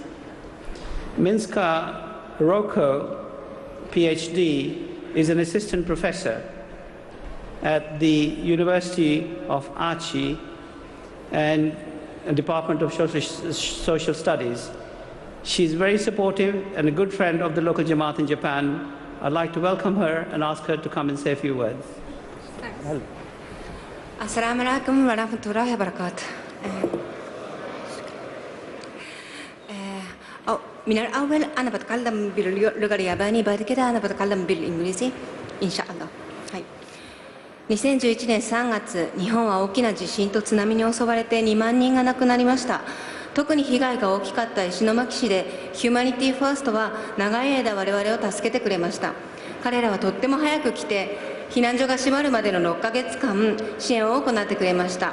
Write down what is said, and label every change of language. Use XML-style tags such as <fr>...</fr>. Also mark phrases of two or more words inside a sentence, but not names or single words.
<en>Minska Roko, PhD, is an assistant professor at the University of Aichi and Department of Social Studies. She's very supportive and a good friend of the local Jamaat in Japan. I'd like to welcome her and ask her to come and say a few words.</en> <ar>السلام عليكم ورحمة الله وبركاته. من الأول أنا بتكلم باللغة اليابانية، بعد كده أنا بتكلم بالإنجليزي إن شاء الله.</ar> <ja>2011 年3月、日本は大きな地震と津波に襲われて2万人が亡くなりました。特に被害が大きかった石巻市でヒューマニティファーストは長い間我々を助けてくれました。彼らはとっても早く来て避難所が閉まるまでの6ヶ月間支援を行ってくれました。</ja>